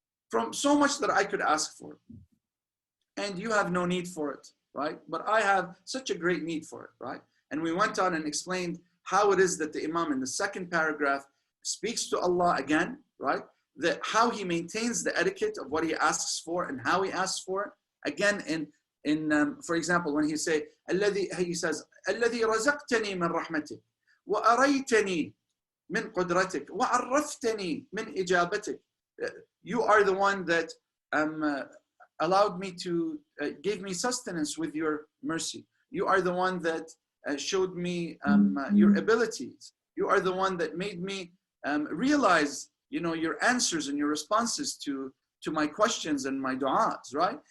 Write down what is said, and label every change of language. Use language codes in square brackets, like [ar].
[en] From so much that I could ask for. And you have no need for it, right? But I have such a great need for it, right? And we went on and explained how it is that the Imam in the second paragraph speaks to Allah again, right? That how he maintains the etiquette of what he asks for and how he asks for it. Again, for example, when he says, [ar] الذي رزقتني من رحمتك وأريتني من قدرتك وعرفتني من إجابتك. [en] You are the one that allowed me to, gave me sustenance with your mercy. You are the one that showed me your abilities. You are the one that made me realize, your answers and your responses to my questions and my du'as, right?